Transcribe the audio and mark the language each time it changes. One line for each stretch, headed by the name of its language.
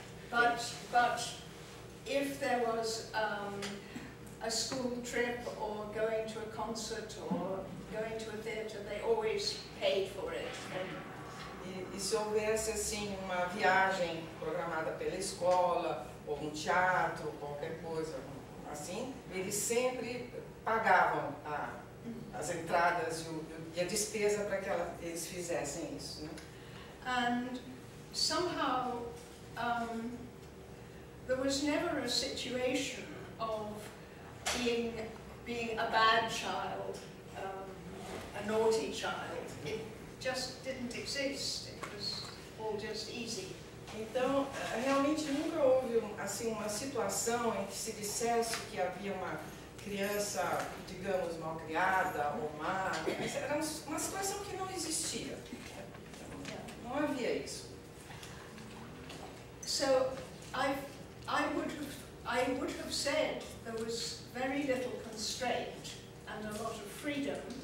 English: But if there was a school trip or going to a concert or going to a theatre, they always paid for it.
Portuguese: E se houvesse assim uma viagem programada pela escola ou um teatro, qualquer coisa assim, eles sempre pagavam as entradas e a despesa para que eles fizessem isso, né?
English: And somehow there was never a situation of being a bad child, a naughty child. It just didn't exist. It was all just easy.
Portuguese: Então, realmente nunca houve assim uma situação em que se dissesse que havia uma criança, digamos, mal criada ou má. Era uma situação que não existia. Não havia isso.
English: So I would have said there was very little constraint and a lot of freedom.